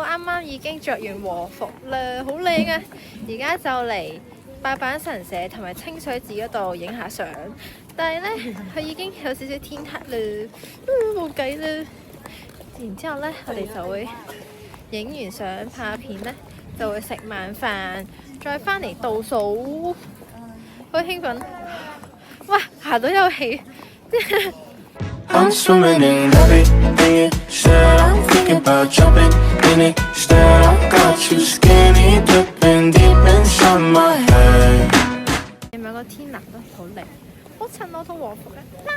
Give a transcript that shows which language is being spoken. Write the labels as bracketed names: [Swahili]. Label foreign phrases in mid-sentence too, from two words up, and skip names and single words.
[Cantonese] 啱啱已經着完和服啦，好靚啊！而家就嚟八坂神社同埋清水寺嗰度影下相，但係咧佢已經有少少天黑啦，冇計啦。然之後咧，我哋就會影完相拍片咧，就會食晚飯，再翻嚟倒數，好興奮！哇，行到有氣。 [English] I'm swimming in everything you said. I'm thinking about jumping in it. Instead, I got you skinny dipping deep inside my head. [Cantonese] 係咪個天藍都好靚，好襯我套和服嘅。